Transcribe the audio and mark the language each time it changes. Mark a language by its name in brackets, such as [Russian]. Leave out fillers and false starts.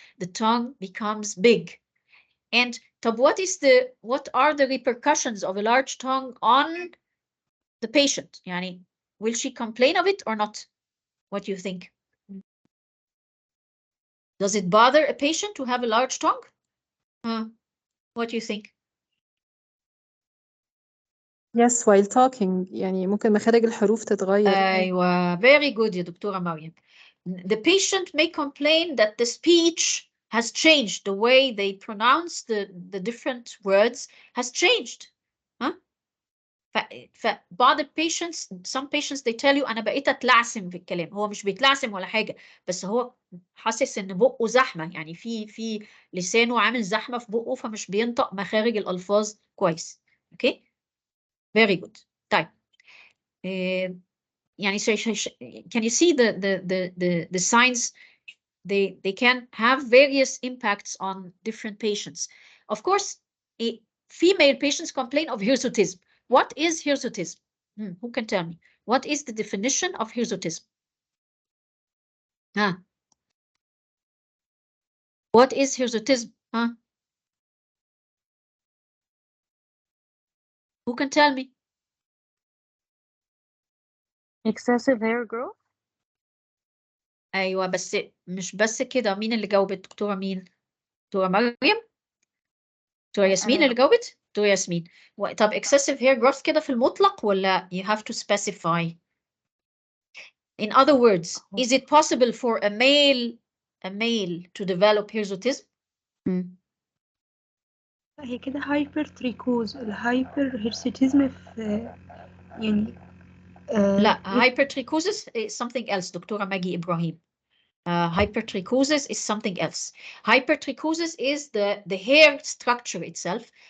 [English] The tongue becomes big. And what are the repercussions of a large tongue on the patient? [Arabic] Yani, [English] will she complain of it or not? What do you think? Does it bother a patient to have a large tongue? What do you think? Yes, while talking [Arabic] يعني ممكن مخارج الحروف تتغير. أيوة, [English] very good [Arabic] يا دكتورة مريم. [English] The patient may complain that the speech has changed. The way they pronounce the different words has changed. [Arabic] فبعض [English] patients, some patients they tell you [Arabic] أنا بقيت أتلعثم في الكلام. هو مش بيتلعثم ولا حاجة، بس هو حاسس إن بقه زحمة، يعني في لسانه عامل زحمة في بقه، فمش بينطق مخارج الألفاظ كويس. [English] Okay? Very good. [Arabic] طيب. يعني [English] can you see the signs? They can have various impacts on different patients. Of course, female patients complain of hirsutism. What is hirsutism? Who can tell me? What is the definition of hirsutism? What is hirsutism? Who can tell me? Excessive hair growth? [Arabic] ايوه بس مش بس كده. مين اللي جاوبت؟ دكتوره مين؟ دكتوره مريم؟ دكتوره ياسمين اللي جاوبت؟ دكتوره ياسمين. طب [English] excessive hair growth [Arabic] كده في المطلق ولا [English] you have to specify? In other words, is it possible for a male to develop hirsutism? [Arabic] هي كده هايبر تريكوز. الهايبر هيرسيتيزم في يعني لا, [English] hypertrichosis is something else, دكتورة Maggie إبراهيم. Hypertrichosis is something else. Hypertrichosis is the hair structure itself.